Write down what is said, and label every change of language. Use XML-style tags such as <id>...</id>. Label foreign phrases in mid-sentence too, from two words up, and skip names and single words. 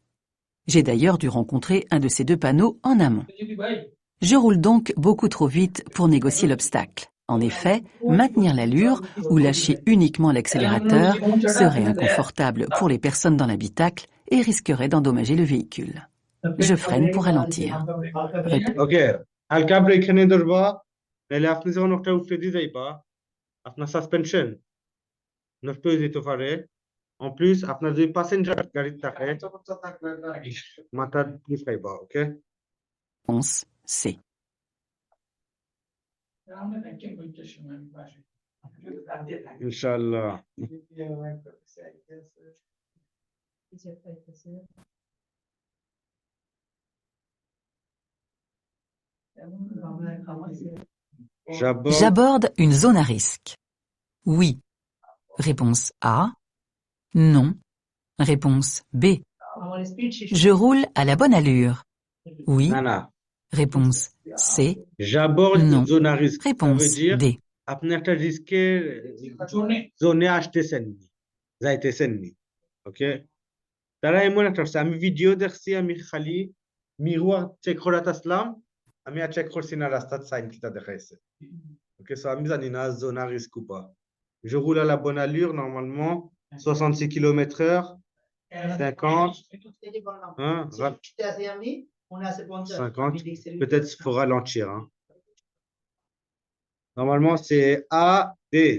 <fr>J'ai d'ailleurs dû rencontrer un de ces deux panneaux en amont. Je roule donc beaucoup trop vite pour négocier l'obstacle. En effet, maintenir l'allure ou lâcher uniquement l'accélérateur serait inconfortable pour les personnes dans l'habitacle et risquerait d'endommager le véhicule. Je freine pour ralentir.</fr> <bn>ok হালকা ব্রেক এখানে ধরবা নাহলে আপনি যখন একটা উঠে দিয়ে যাইবা আপনার সাসপেনশন নষ্ট হয়ে যেতে পারে</bn> <fr>en plus</fr> <bn>আপনার যদি প্যাসেঞ্জার গাড়ি থাকে মাথা দিয়ে পাইবা ওকে</bn> <fr>Réponse C.</fr> <ar>إن شاء الله</ar> <fr>J'aborde une zone à risque. Oui. Réponse A. Non. Réponse B. Je roule à la bonne allure. Oui.</fr> <bn>না না</bn> <fr>Réponse C. j'aborde Non. une zone à risque ça Réponse veut dire D.</fr> <bn>আপনি একটা রিস্কের জোনে আসতেছেন যাইতেছেন নি ওকে তারা এমন একটা আমি ভিডিও দেখছি আমি খালি মিরওয়ার চেক করাত আসলাম আমি আর চেক করছি না রাস্তার সাইন কিটা দেখাইছে</bn> <en>okay so</en> <bn>আমি জানি না জোন</bn> <fr>à risque ou pas je roule à la bonne allure normalement 66 km/h 50 hein 50 peut-être faut ralentir hein. Normalement, c'est A, D.</fr>